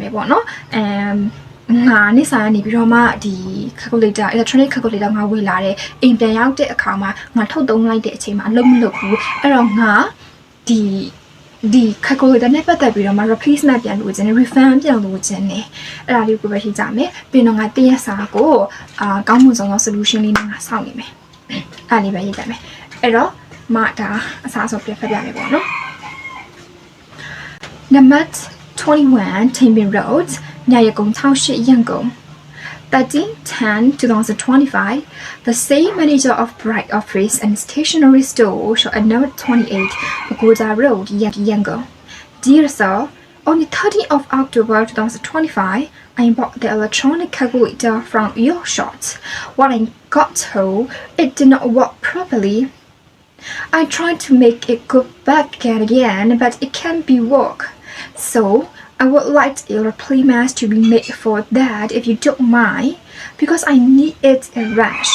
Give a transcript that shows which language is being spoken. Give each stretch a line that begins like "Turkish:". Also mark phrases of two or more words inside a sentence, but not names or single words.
Burmese: မယ်ပေါ့နော်ငါနေ့စာကနေပြီးတော့မှဒီ
English: calculator electronic calculator
Burmese: ငါဝေလာတဲ့အိမ်ပြန်ရောက်တဲ့အခါမှာငါထုတ်သုံးလိုက်တဲ့အချိန်မှာအလုပ်မလုပ်ဘူးအဲ့တော့ငါဒီ calculator နဲ့ပတ်သက်ပြီးတော့မှ replacement ပြန်လုပ်ခြင်းနဲ့ refund ပြန်လုပ်ခြင်းနဲ့အဲ့ဒါလေးကိုပဲရှိကြမယ်ပြီးတော့ငါတရက်စာကိုကောင်းမွန်ဆုံးသော solution လေးနဲ့ငါစောင့်နေမယ်အဲ့လေးပဲရေးကြမယ်အဲ့တော့မဒါအစားဆုံးပြဖတ်ပြမယ်ပေါ့နော်
English: Namat 21 Timbin Road
Burmese: ညရကုန်း68ရန်ကုန်
English: 13/10/2025 the same manager of Bright Office and Stationery Store shop at number 28 Pagoda Road Yangon Dear Sir on the 30th of October 2025 I bought the electronic calculator from your shop when I got home it did not work properly I tried to make it go back again but it can't be work so I would like a replacement to be made for that if you don't mind, because I need it in rush.